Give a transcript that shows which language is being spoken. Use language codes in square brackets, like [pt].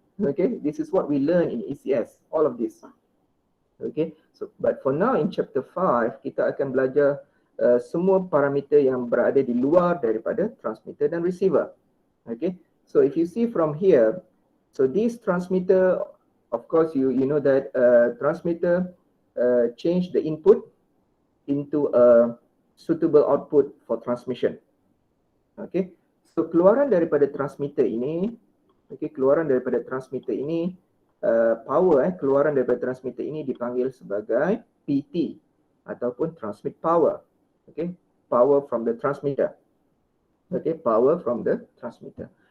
[en] Okay, this is what we learn in ECS, all of this. Okay, so but for now in chapter 5 [ms] kita akan belajar semua parameter yang berada di luar daripada transmitter dan receiver. [en] Okay, so if you see from here, so this transmitter, of course you know that transmitter change the input into a suitable output for transmission. [ms] Okay, so keluaran daripada transmitter ini, keluaran daripada transmitter ini, keluaran daripada transmitter ini dipanggil sebagai PT ataupun transmit power. [en] Okay, power from the transmitter. Okay, power from the transmitter.